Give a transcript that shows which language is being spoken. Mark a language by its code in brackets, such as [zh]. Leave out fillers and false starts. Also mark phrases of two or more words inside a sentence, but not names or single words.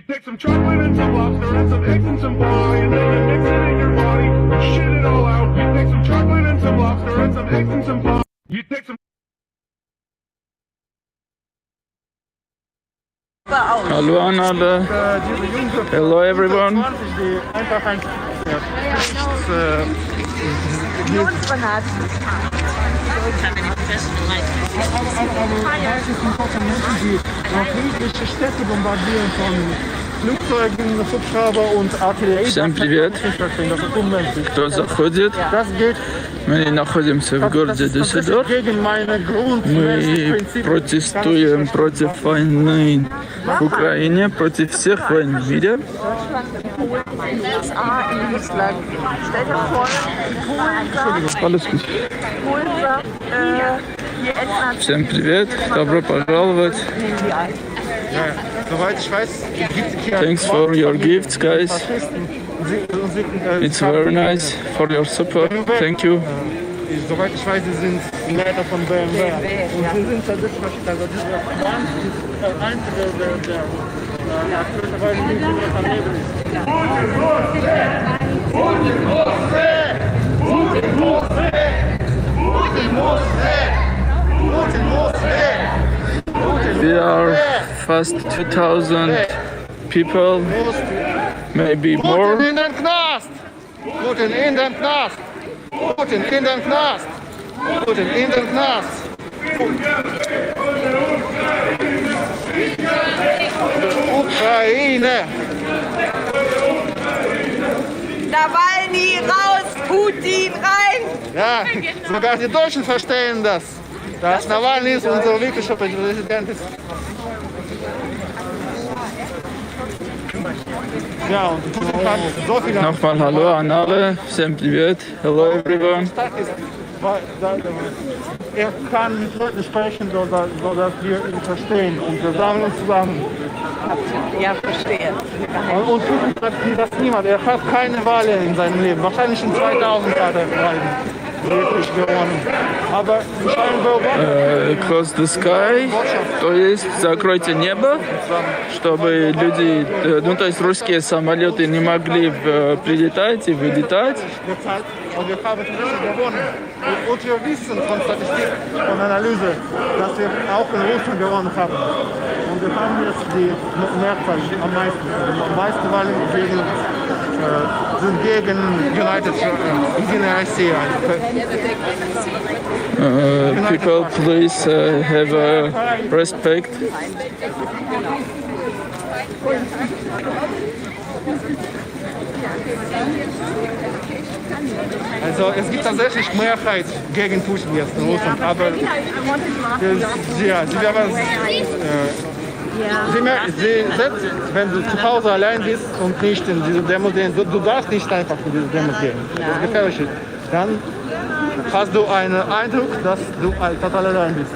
[en] some chocolate and some lobster and some eggs and some pie, and then you mix it in your body, shit it all out. You take some chocolate and some lobster and some eggs and some pie. You take some. [de] Hallo an alle. [en] Hello everyone. [de] Städte bombardieren von Flugzeugen, Hubschrauber und Artillerie. [ru] Всем привет. Кто заходит? Мы находимся в городе Düsseldorf. Мы протестуем против войны в Украине, против всех войн в мире. [de] Alles gut. [ru] Всем привет, добро пожаловать. [en] Thanks for your gifts, guys. It's very nice for your support. Thank you. [de] Soweit ich weiß, Sie sind Leiter von BMW. Und Sie sind tatsächlich der einzige, der aktuellerweise nicht in Ihrem Leben ist. [en] We are fast 2,000 people, maybe more. [de] Putin in den Knast! Putin in den Knast! Putin in den Knast! Putin in den Knast! Ukraine! Nawalny raus, Putin rein! Ja, sogar die Deutschen verstehen das. Dass Nawalny ist unser wirklicher Präsident ist. Ja, und so viele. Nochmal hallo an alle. Всем привет. Hello everyone. Er kann mit Leuten sprechen, sodass wir ihn verstehen. Und wir sammeln uns zusammen. Ja, verstehe. Und Putin hat das niemand. Er hat keine Wahl in seinem Leben. Wahrscheinlich in 2000 hat er wirklich gewonnen. Aber [en] Across the sky, [ru] то есть закройте небо, чтобы люди, ну то есть русские самолеты не могли прилетать и вылетать. [de] Und wir haben gewonnen. Und wir wissen von Statistik, von Analyse, dass wir auch in Russland gewonnen haben. Und wir haben jetzt die Mehrzahl am meisten. Die meisten Wahlen sind gegen United Russia. [en] People, please have respect. [de] Also es gibt tatsächlich Mehrheit gegen Putin jetzt in Russland, aber wenn du zu Hause allein bist und nicht in diese Demo gehen, du darfst nicht einfach in diese Demo gehen, das ist gefährlich, dann hast du einen Eindruck, dass du total allein bist.